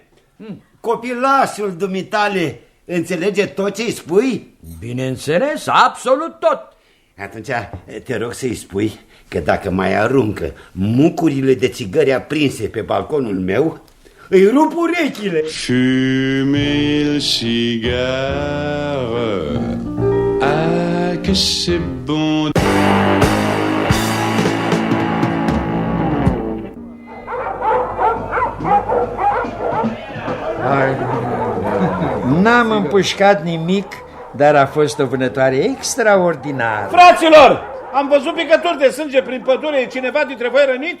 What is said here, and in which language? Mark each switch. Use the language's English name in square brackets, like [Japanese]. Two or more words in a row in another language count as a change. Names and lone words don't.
[Romanian] Copilașul dumitale înțelege tot ce-i spui? Bineînțeles, absolut tot. Atunci te rog să-i spui că dacă mai aruncă mucurile de țigări aprinse pe balconul meu, îi rup urechile. [French] Fumer cigare, ah que c'est bon. [Romanian] N-am împușcat nimic, dar a fost o vânătoare extraordinară. Fraților, am văzut picături de sânge prin pădure. E cineva dintre voi rănit?